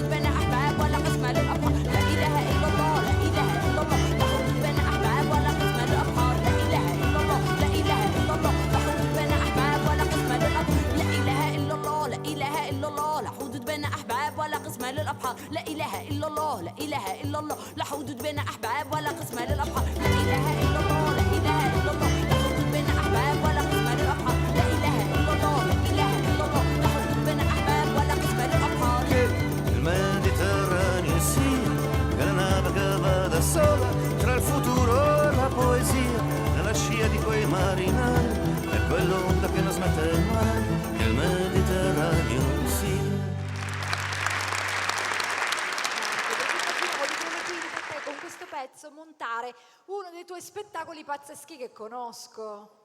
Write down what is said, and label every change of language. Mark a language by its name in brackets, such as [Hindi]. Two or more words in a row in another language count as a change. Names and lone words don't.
[Arabic] بين أحباب ولا قسمة للأبحار، لا إله إلا الله لا إله إلا الله، لا حدود بين أحباب ولا قسمة للأبحار، لا إله إلا الله لا إله إلا الله، لا حدود بين أحباب ولا قسمة للأبحار، لا إله إلا الله لا إله إلا الله، لا حدود بين أحباب ولا قسمة للأبحار، لا إله إلا الله لا إله إلا الله، لا حدود بين أحباب ولا قسمة للأبحار، لا إله إلا الله لا إله إلا الله، لا حدود بين أحباب ولا قسمة للأبحار، لا إله إلا الله لا إله إلا الله، لا حدود بين أحباب ولا قسمة للأبحار. [Italian] Il Mediterraneo sia che la nave che va da sola tra il futuro e la poesia, nella scia di quei marinai, è quell'onda che non smette mai, che il Mediterraneo sia. Voglio quindi da te con questo pezzo montare uno dei tuoi spettacoli pazzeschi che conosco.